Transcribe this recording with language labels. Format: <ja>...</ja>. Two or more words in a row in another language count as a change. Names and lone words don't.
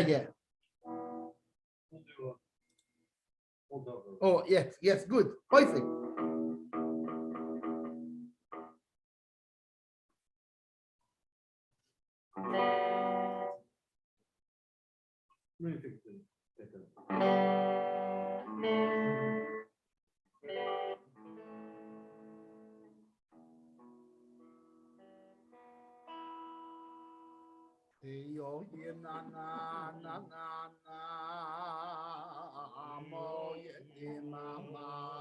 <en>We'll do hold over. Oh, yes, good. Perfect. Let me fix it. Yo, ye na na na na na, mo ye mama.</en>